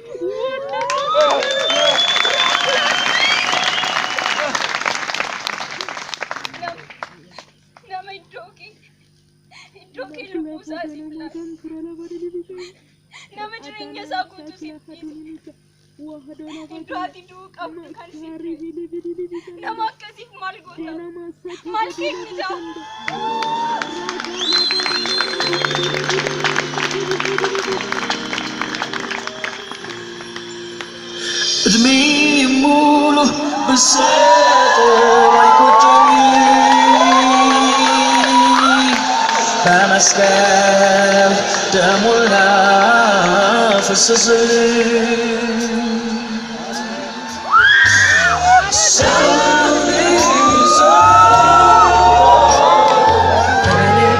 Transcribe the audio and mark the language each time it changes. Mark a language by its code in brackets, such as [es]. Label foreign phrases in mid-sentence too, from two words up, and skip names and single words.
[om] Nama iddoo kee lubbuu isaa siif laata. Nama jireenya isaa guutuu siif dhiise. Iddoo ati du'uu qabdu kan siif dhiise. Nama akkasiif maal goota? Maal kennisaa? [am] እድሜ ሙሉ ብሰጠው አይቆጨኝም በመስቀል ደሙን ላፈሰሰልኝ ሰውን ይዞ እኔ